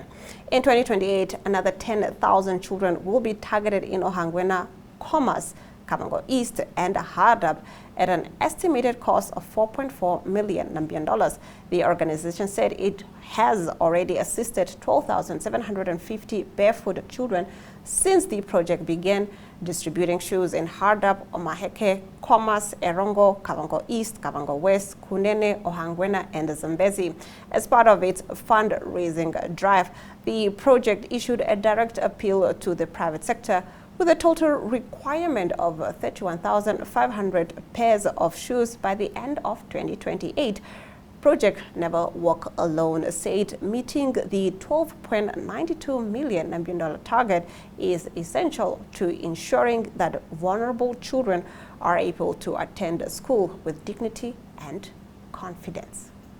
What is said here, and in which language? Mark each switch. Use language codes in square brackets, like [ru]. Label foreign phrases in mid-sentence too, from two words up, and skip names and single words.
[en] In 2028, another 10,000 children will be targeted in Ohangwena, Khomas, Kavango East, and Hardap at an estimated cost of 4.4 million Namibian dollars. The organization said it has already assisted 12,750 barefoot children since the project began, distributing shoes in Hardap, Omaheke, Khomas, Erongo, Kavango East, Kavango West, Kunene, Ohangwena, and Zambezi. As part of its fundraising drive, the project issued a direct appeal to the private sector with a total requirement of 31,500 pairs of shoes by the end of 2028. Project Never Walk Alone said meeting the 12.92 million Namibian dollar target is essential to ensuring that vulnerable children are able to attend school with dignity and confidence.